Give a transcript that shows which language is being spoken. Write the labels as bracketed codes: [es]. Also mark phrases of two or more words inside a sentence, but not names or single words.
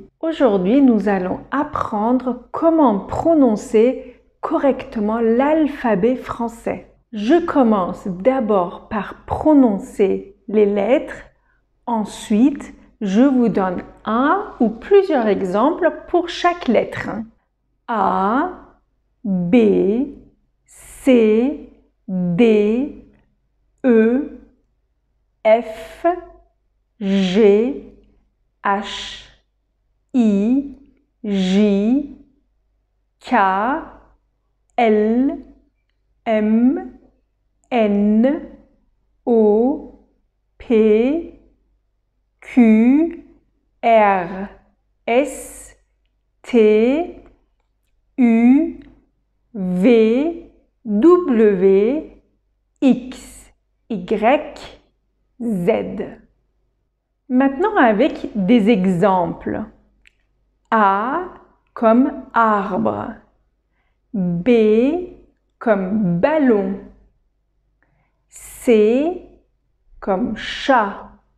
[fr] Aujourd'hui, nous allons apprendre comment prononcer correctement l'alphabet français. Je commence d'abord par prononcer les lettres. Ensuite, je vous donne un ou plusieurs exemples pour chaque lettre. A, B, C, D, E, F, G, H, I, J, K, L, M, N, O, P, Q, R, S, T, U, V, W, X, Y, Z. Maintenant avec des exemples. A comme arbre. B comme ballon. C comme chat.